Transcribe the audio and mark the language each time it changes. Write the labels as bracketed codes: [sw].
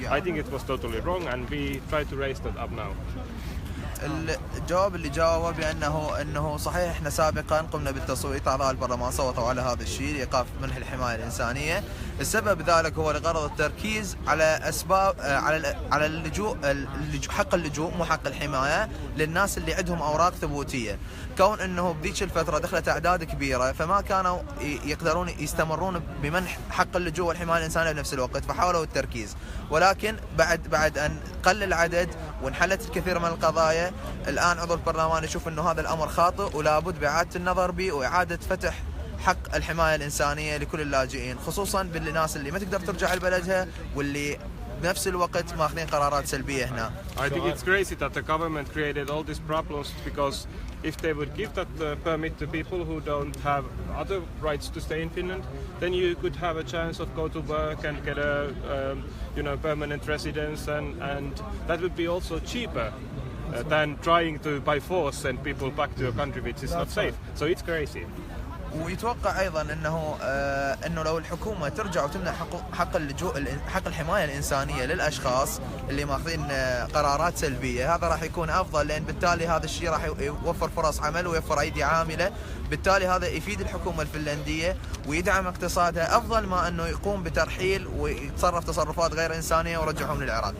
[en] I think it was totally wrong, and we try to raise that up now. [ar] الجواب اللي جاوبه بانه صحيح احنا سابقا قمنا بالتصويت، اعضاء البرلمان صوتوا على هذا الشيء لايقاف منح الحمايه الانسانيه. السبب ذلك هو لغرض التركيز على اسباب على اللجوء، حق اللجوء مو حق الحمايه للناس اللي عندهم اوراق ثبوتيه. كون انه بذيك الفتره دخلت اعداد كبيره فما كانوا يقدرون يستمرون بمنح حق اللجوء والحمايه الانسانيه بنفس الوقت، فحاولوا التركيز. ولكن بعد ان قل العدد وانحلت الكثير من القضايا، الان عضو البرلمان يشوف انه هذا الامر خاطئ ولابد باعاده النظر به واعاده فتح حق الحمايه الانسانيه لكل اللاجئين، خصوصا بالناس اللي ما تقدر ترجع لبلدها واللي بنفس الوقت ماخذين قرارات سلبية هنا. [en] I think it's crazy that the government created all these problems, because if they would give that permit to people who don't have other rights to stay in Finland, then you could have a chance of go to work and get a permanent residence, and that would be also cheaper than trying to by force send people back to a country which is not safe. So it's crazy. [ar] ويتوقع ايضا انه لو الحكومه ترجع وتمنح حق اللجوء، حق الحمايه الانسانيه للاشخاص اللي ماخذين قرارات سلبيه، هذا راح يكون افضل، لان بالتالي هذا الشيء راح يوفر فرص عمل ويوفر ايدي عامله، بالتالي هذا يفيد الحكومه الفنلنديه ويدعم اقتصادها افضل ما انه يقوم بترحيل ويتصرف تصرفات غير انسانيه ورجعهم للعراق.